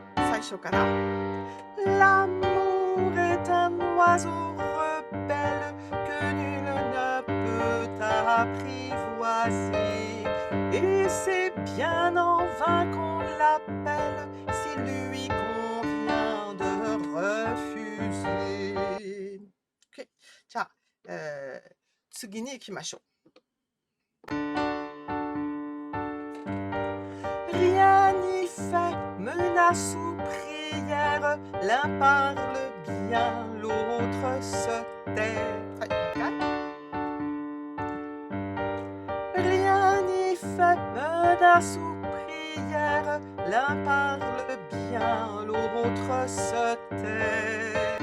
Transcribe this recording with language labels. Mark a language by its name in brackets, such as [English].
[Japanese] 最初から [French] L'amour est un oiseau rebelle que nul ne peut apprivoiser. Et c'est bien en vain qu'on l'appelle si lui convient de refuser. OK. [Japanese] じゃあ、次に行きましょう。 [French] Rien n'y fait, menace ou prière, l'un parle bien, l'autre se tait. Rien n'y fait, menace ou prière, l'un parle bien, l'autre se tait.